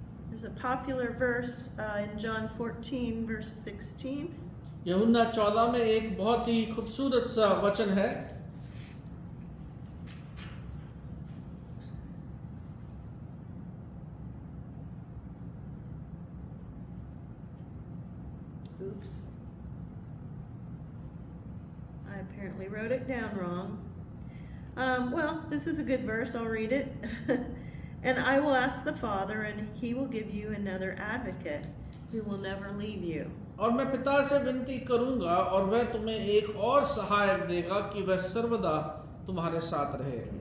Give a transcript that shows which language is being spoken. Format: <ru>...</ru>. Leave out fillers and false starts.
<en>There's a popular verse in John 14, verse 16.</en> <hi>यूहन्ना 14 में एक बहुत ही खूबसूरत सा वचन है।</hi> <en>Oops. I apparently wrote it down wrong. Well, this is a good verse. I'll read it. And I will ask the Father, and He will give you another advocate who will never leave you.</en> <hi>और मैं पिता से विनती करूंगा और वह तुम्हें एक और सहायक देगा कि वह सर्वदा तुम्हारे साथ रहे।</hi>